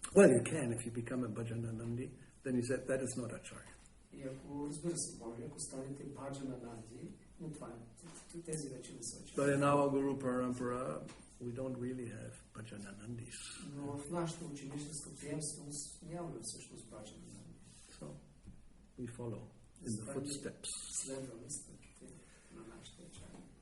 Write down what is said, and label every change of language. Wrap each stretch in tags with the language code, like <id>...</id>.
<en>Well, you can if you become a Bhajananandi. Then he said, that is not Acharya.</en> <bg>И ако, разбира се, може, ако станете Bhajananandi, но това е, тези вече не са Ачаря.</bg> <en>But in our Guru Parampara, we don't really have Bhajananandis.</en> <bg>Но в нашата ученическа приемственост нямаме всъщност Bhajananandi.</bg> <en>So, we follow in the footsteps.</en> <bg>Следваме стъпките на нашите Ачаря.</bg>